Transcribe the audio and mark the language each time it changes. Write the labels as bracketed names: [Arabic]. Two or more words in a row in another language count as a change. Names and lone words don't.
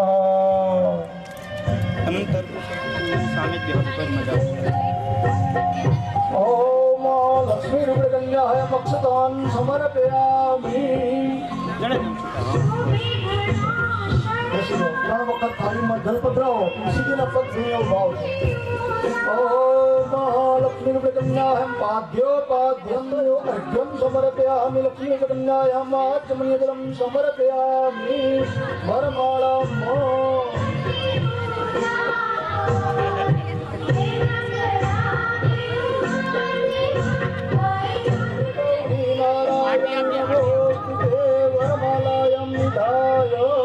[Sanskrit] ओम लक्ष्मी रूपकन्याय मक्षतान् समर्पयामि. [Gujarati] 3 વખત થાળીમાં જલ પધરાવો, તુલસીજીના પગ ધોઈને ભાવ. [Sanskrit] ओम लक्ष्मी रूपकन्याय पाद्योपाद्यम अर्घ्यम समर्पयामि. लक्ष्मी रूपकन्याय आचमनीयजलम समर्पयामि. वरमालाम वरमालायम निधाय.